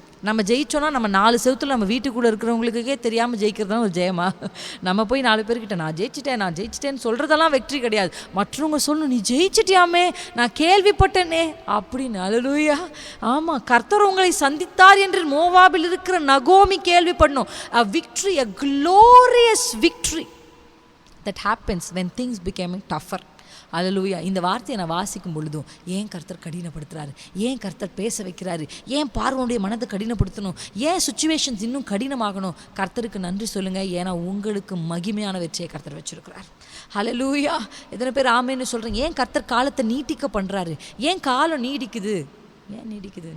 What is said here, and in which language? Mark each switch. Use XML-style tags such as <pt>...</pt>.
<ta>நம்ம ஜெயிச்சோன்னா நம்ம 4 செவத்தில் நம்ம வீட்டுக்குள்ளே இருக்கிறவங்களுக்கே தெரியாமல் ஜெயிக்கிறதுனா ஒரு ஜெயமா? நம்ம போய் 4 பேர்கிட்ட நான் ஜெயிச்சிட்டேன்னு சொல்கிறதெல்லாம் வெற்றி கிடையாது. மற்றவங்க சொல்லணும், நீ ஜெயிச்சிட்டியாமே, நான் கேள்விப்பட்டேனே அப்படின்னு. அல்லேலூயா. ஆமாம், கர்த்தர் உங்களை சந்தித்தார் என்று மோவாபில் இருக்கிற நகோமி கேள்விப்படணும்.</ta> <en>a victory, a glorious victory that happens when things becoming tougher.</en> <ta>அல்லேலூயா. இந்த வார்த்தையை நான் வாசிக்கும் பொழுதும் ஏன் கர்த்தர் கடினப்படுத்துகிறாரு, ஏன் கர்த்தர் பேச வைக்கிறாரு, ஏன் பார்வனுடைய மனதை கடினப்படுத்தணும், ஏன் சுச்சுவேஷன்ஸ் இன்னும் கடினமாகணும்? கர்த்தருக்கு நன்றி சொல்லுங்கள், ஏன்னா உங்களுக்கு மகிமையான வெற்றியை கர்த்தர் வச்சுருக்கிறார். அல்லேலூயா. எத்தனை பேர் ஆமேன்னு சொல்கிறீங்க? ஏன் கர்த்தர் காலத்தை நீட்டிக்க பண்ணுறாரு? ஏன் காலம் நீடிக்குது? ஏன் நீடிக்குது?</ta>